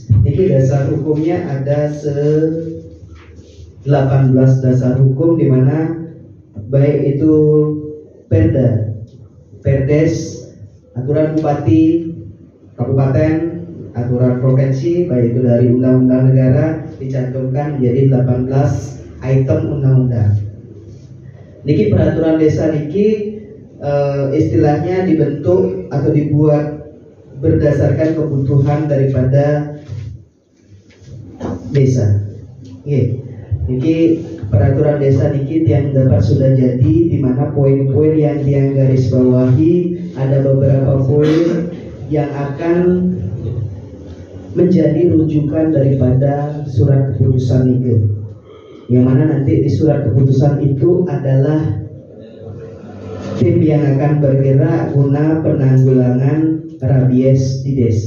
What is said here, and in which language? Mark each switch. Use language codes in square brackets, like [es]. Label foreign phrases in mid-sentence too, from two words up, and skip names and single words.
[id] Ini dasar hukumnya ada 18 dasar hukum, di mana baik itu Perda, Perdes, aturan bupati, kabupaten, aturan provinsi, baik itu dari undang-undang negara dicantumkan menjadi 18 item undang-undang. Niki peraturan desa niki istilahnya dibentuk atau dibuat berdasarkan kebutuhan daripada desa. Niki peraturan desa niki yang dapat sudah jadi, di mana poin-poin yang garis bawahi ada beberapa poin yang akan menjadi rujukan daripada surat keputusan niki. Yang mana nanti di surat keputusan itu adalah tim yang akan bergerak guna penanggulangan rabies di desa.